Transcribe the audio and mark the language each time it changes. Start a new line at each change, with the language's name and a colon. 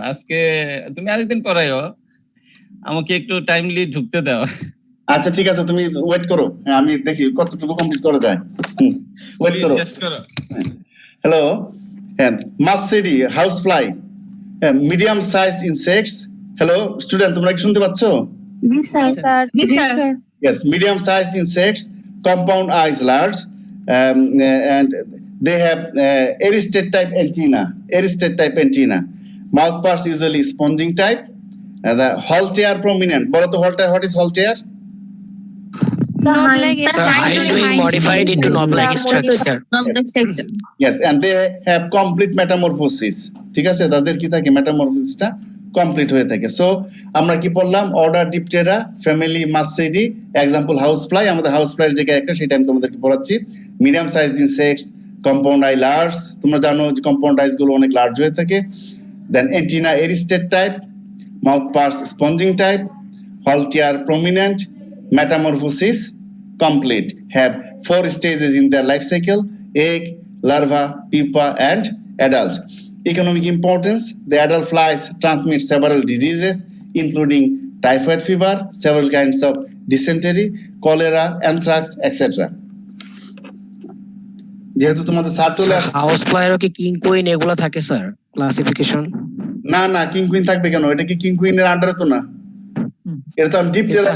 Bangla: আজকে তুমি আরেকদিন পড়াইও, আমাকে একটু টাইমলি ঢুকতে দাও। আচ্ছা ঠিক আছে, তুমি ওয়েট করো। হ্যাঁ, আমি দেখি কতটুকু কমপ্লিট করা যায়। ওয়েট করো।
English: Hello, হ্যাঁ, Muscidae, house fly, medium sized insects.
Bangla: Hello student, তোমরা কি শুনতে পাচ্ছো? জি sir. G sir.
English: Yes, medium-sized insects, compound eyes large, and they have aristate type antenna. Aristate type antenna. Mouth parts usually sponging type. The haltear prominent.
Bangla: বলো তো
English: haltear, what is haltear? Knob-like Sir, hindwing modified into knob-like structure. Yes, and they have complete metamorphosis.
Bangla: ঠিক আছে, তাদের কি থাকে, মেটামরফোসিসটা complete হয়ে থাকে। So আমরা কি পড়লাম?
English: Order Diptera, family Muscidae, example house fly.
Bangla: আমাদের হাউস ফ্লাইয়ের যে ক্যারেক্টার সেটা আমি তোমাদেরকে পড়াচ্ছি।
English: Medium sized insects, compound eye large.
Bangla: তোমরা জানো যে কম্পাউন্ড আইস গুলো অনেক লার্জ হয়ে থাকে।
English: Then antenna aristate type, mouth parts sponging type, haltear prominent, metamorphosis complete, have 4 stages in their life cycle: egg, larva, pupa, and adult. Economic importance: the adult flies transmit several diseases including typhoid fever, several kinds of dysentery, cholera, anthrax, etc.
Bangla: যেহেতু তোমাদের sir চলে আসে, house ফ্লাইয়েরও কি king queen এগুলো থাকে sir classification? না না, king queen থাকবে কেন? এটা কি কিং কুইনের আন্ডারে তো না, এটা তো আমি ডিপটেরা।